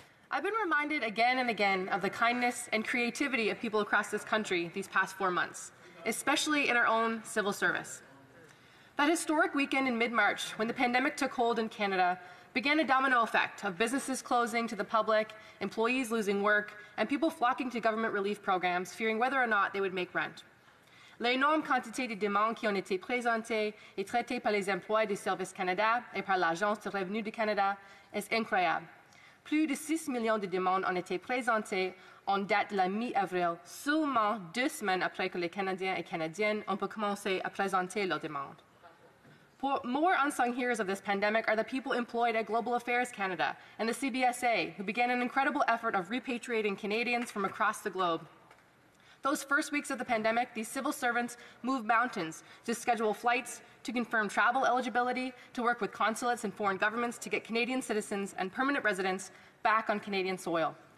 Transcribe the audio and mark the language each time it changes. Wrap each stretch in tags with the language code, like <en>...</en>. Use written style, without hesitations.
<en>I've been reminded again and again of the kindness and creativity of people across this country these past 4 months, especially in our own civil service. That historic weekend in mid-March, when the pandemic took hold in Canada, began a domino effect of businesses closing to the public, employees losing work, and people flocking to government relief programs, fearing whether or not they would make rent.</en> <fr>L'énorme quantité de demandes qui ont été présentées et traitées par les employés du Service Canada et par l'Agence du revenu du Canada est incroyable. Plus de 6 millions de demandes ont été présentées en date de la mi-avril, seulement 2 semaines après que les Canadiens et Canadiennes ont pu commencer à présenter leurs demandes.</fr> <en>More unsung heroes of this pandemic are the people employed at Global Affairs Canada and the CBSA, who began an incredible effort of repatriating Canadians from across the globe. Those first weeks of the pandemic, these civil servants moved mountains to schedule flights, to confirm travel eligibility, to work with consulates and foreign governments to get Canadian citizens and permanent residents back on Canadian soil.</en>